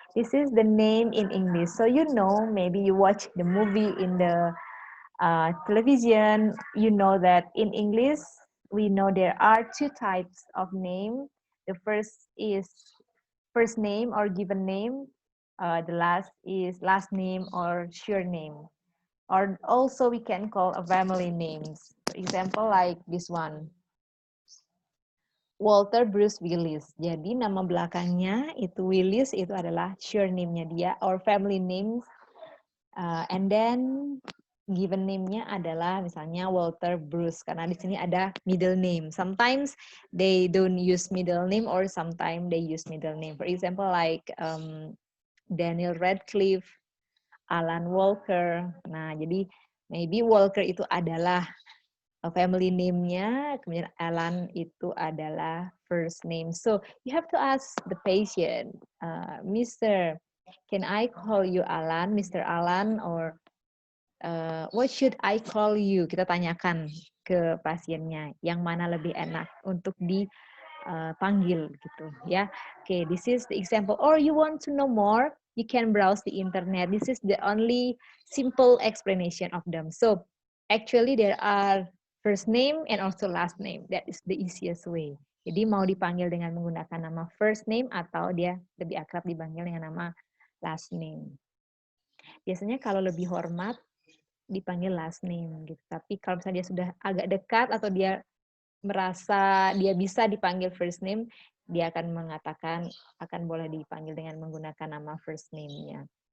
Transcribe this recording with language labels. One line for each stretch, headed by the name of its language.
English: This is the name in English. So you know, maybe you watch the movie in the television, you know that in English, we know there are two types of name. The first is first name or given name. The last is last name or surname. Or also we can call a family names. For example, like this one, Walter Bruce Willis.
Indonesian: Jadi nama belakangnya itu Willis, itu adalah surname-nya dia,
English: or family names. And then
Indonesian: given name-nya adalah misalnya Walter Bruce, karena di sini ada middle name.
English: Sometimes they don't use middle name, or sometimes they use middle name. For example, like Daniel Radcliffe, Alan Walker.
Indonesian: Nah, jadi maybe Walker itu adalah family name-nya, kemudian Alan itu adalah first name.
English: So you have to ask the patient, Mr. Can I call you Alan, Mr. Alan, or what should I call you?
Indonesian: Kita tanyakan ke pasiennya, yang mana lebih enak untuk dipanggil gitu ya.
English: Okay, this is the example. Or you want to know more, you can browse the internet. This is the only simple explanation of them. So actually there are first name and also last name. That is the easiest way.
Indonesian: Jadi mau dipanggil dengan menggunakan nama first name atau dia lebih akrab dipanggil dengan nama last name. Biasanya kalau lebih hormat dipanggil last name gitu. Tapi kalau misalnya dia sudah agak dekat atau dia merasa dia bisa dipanggil first name, dia akan mengatakan akan boleh dipanggil dengan menggunakan nama first name-nya.